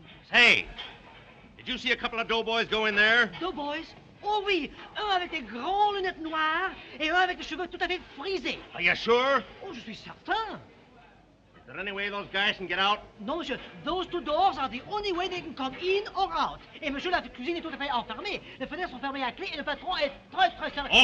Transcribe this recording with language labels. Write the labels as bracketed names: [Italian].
[English] Hey, did you see a couple of doughboys go in there? Doughboys? [French] Oh oui, un avec des grandes lunettes noires et un avec des cheveux tout à fait frisés. [English] Are you sure? [French] Oh, je suis certain. [English] Is there any way those guys can get out? [French] Non, monsieur, [English] those two doors are the only way they can come in or out. [French] Et monsieur, la cuisine est tout à fait enfermée. Les fenêtres sont fermées à clé et le patron est très sérieux.